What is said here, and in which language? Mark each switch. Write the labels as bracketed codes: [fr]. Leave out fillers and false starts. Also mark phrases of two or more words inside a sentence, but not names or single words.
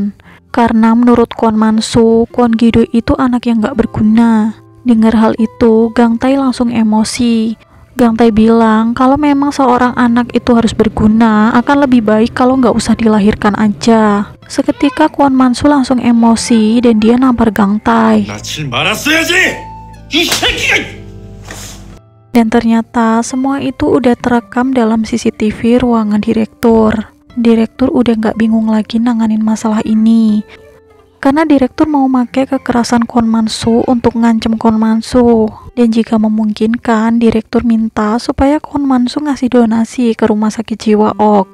[id] Karena menurut Kwon Man-soo, Kwon Gi-do itu anak yang nggak berguna. Dengar hal itu, Gang Tae langsung emosi. Gang Tae bilang kalau memang seorang anak itu harus berguna, akan lebih baik kalau nggak usah dilahirkan aja. Seketika Kwon Man-soo langsung emosi dan dia nampar Gang Tae. [ko] 낳지 말았어야지. 이 새끼가. [id] Dan ternyata semua itu udah terekam dalam CCTV ruangan direktur. Direktur udah nggak bingung lagi nanganin masalah ini. Karena direktur mau pakai kekerasan Kwon Man-soo untuk ngancem Kwon Man-soo. Dan jika memungkinkan, direktur minta supaya Kwon Man-soo ngasih donasi ke rumah sakit jiwa Ok.